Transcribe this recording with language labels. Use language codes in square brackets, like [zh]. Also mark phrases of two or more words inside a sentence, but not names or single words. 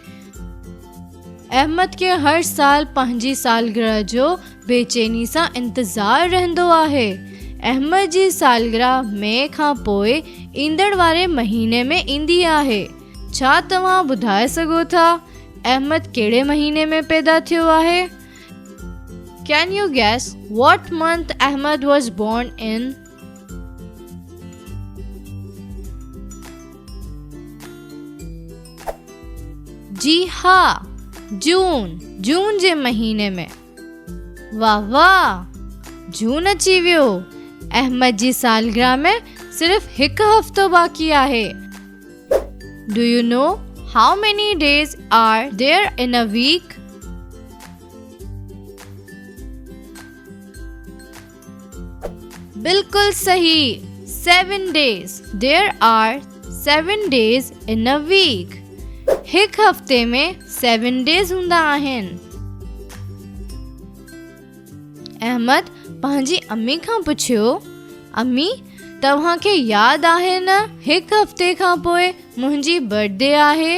[sd] अहमद के हर साल पंहिंजी सालगिरह जो बेचैनी सां इंतज़ार रहंदो आहे। अहमद जी सालगिरह मई खां पोइ ईंदड़ वारे महीने में ईंदी आहे। छा तव्हां ॿुधाए सघो था अहमद कहिड़े महीने में पैदा थियो आहे? [en] Can you guess what month Ahmed was born in? [sd] जी हाँ, जून जे महीने में। वाह वाह, जून अची वियो। अहमद जी सालगिरह में सिर्फ हिकु हफ़्तो बाक़ी आहे। [en] Do you know how many days are there in a week? [sd] बिल्कुल सही, 7 days. [en] There are 7 days in a week. [sd] हिक हफ्ते में 7 days हूंदा आहिनि। अहमद पंहिंजी अम्मी खां पुछियो, अम्मी तव्हांखे यादि आहे न हिकु हफ़्ते खां पोइ मुंहिंजी बर्थडे आहे?